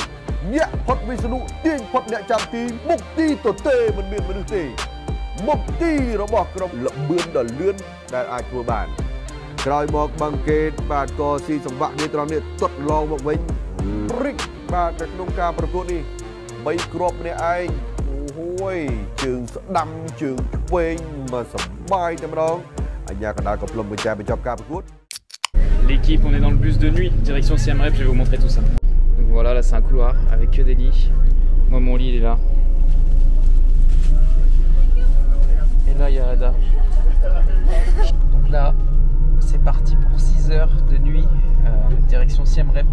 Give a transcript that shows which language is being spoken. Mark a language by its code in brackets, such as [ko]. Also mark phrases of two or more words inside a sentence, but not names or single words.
[km] ញាក់ផុតវិស្ណុទាញផុតអ្នកចាំទីមុខទីទទេមិនមានមនុស្សទេមុខទីរបស់ក្រុមលបឿនដ៏លឿនដែលអាចធ្វើបានក្រោយមកបឹងកេតបាទក៏ស៊ីសង្វាក់នេះត្រង់នេះទាត់ឡងមកវិញរិចបាទនៅក្នុងការប្រកួតនេះ3គ្រាប់ម្នាក់ឯងអូយជើងស្ដាំជើងឆ្វេងមកសបាយតែម្ដងអាញាកណ្ដាលក៏ផ្លុំបញ្ចែបញ្ចប់ការប្រកួត [fr] L'équipe, on est dans le bus de nuit, direction Siem Reap, je vais vous montrer tout ça. Donc voilà, là c'est un couloir avec que des lits. Moi mon lit il est là. Et là il y a Ada. Donc là c'est parti pour 6 heures de nuit, direction Siem Reap.